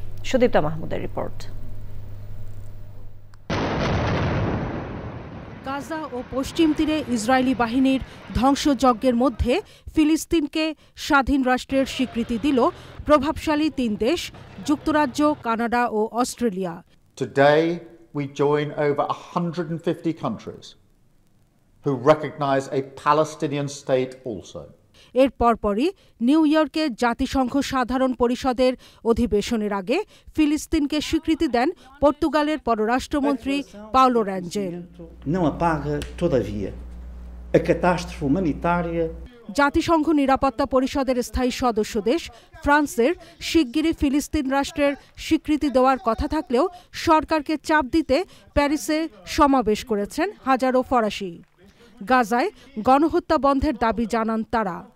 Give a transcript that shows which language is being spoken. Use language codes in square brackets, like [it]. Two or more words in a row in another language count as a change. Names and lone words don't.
[bn] সুদীপ্তা মাহমুদের রিপোর্ট। গাজা ও পশ্চিম তীরে ইসরায়েলি বাহিনীর ধ্বংসযজ্ঞের মধ্যে ফিলিস্তিনকে স্বাধীন রাষ্ট্রের স্বীকৃতি দিল প্রভাবশালী 3 দেশ যুক্তরাজ্য, কানাডা ও অস্ট্রেলিয়া। [en] Today we join over 150 countries who recognize a Palestinian state also. [bn] এর পরপরই নিউ ইয়র্কে জাতিসংঘ সাধারণ পরিষদের অধিবেশনের আগে ফিলিস্তিনকে স্বীকৃতি দেন পর্তুগালের পররাষ্ট্রমন্ত্রী পাওলো র্যাঞ্জেল। [pt] Não apaga, todavia, a catástrofe humanitária. [bn] জাতিসংঘ নিরাপত্তা পরিষদের স্থায়ী সদস্য দেশ ফ্রান্সের শিগগিরই ফিলিস্তিন রাষ্ট্রের স্বীকৃতি দেওয়ার কথা থাকলেও সরকারকে চাপ দিতে প্যারিসে সমাবেশ করেছেন হাজারো ফরাসি। গাজায় গণহত্যা বন্ধের দাবি জানান তারা।